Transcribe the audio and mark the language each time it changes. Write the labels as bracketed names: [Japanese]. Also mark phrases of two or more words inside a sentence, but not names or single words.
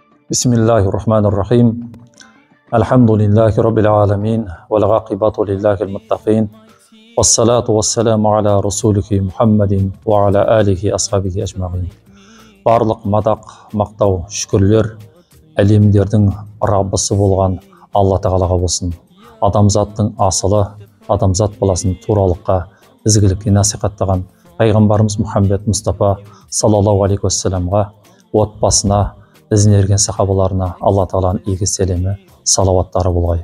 [Arabic] بسم الله الرحمن الرحيم. الحمد لله رب العالمين والعاقبة للمتقين. والصلاة والسلام على رسولك محمد وعلى آله أصحابه أجمعين. [Kazakh] Барлық мадақ, мақтау, шүкірлер әлемдердің Раббысы болған Алла Тағалаға болсын. Адамзаттың асылы, адамзат баласын туралыққа, ізгілікке насихаттаған пайғамбарымыз Мұхаммед Мұстафа [Arabic] صلى الله عليه وسلم, [Kazakh] отбасына, ізіне ерген сахабаларына Алла Тағаланың игі сәлемі, салауаттары болғай.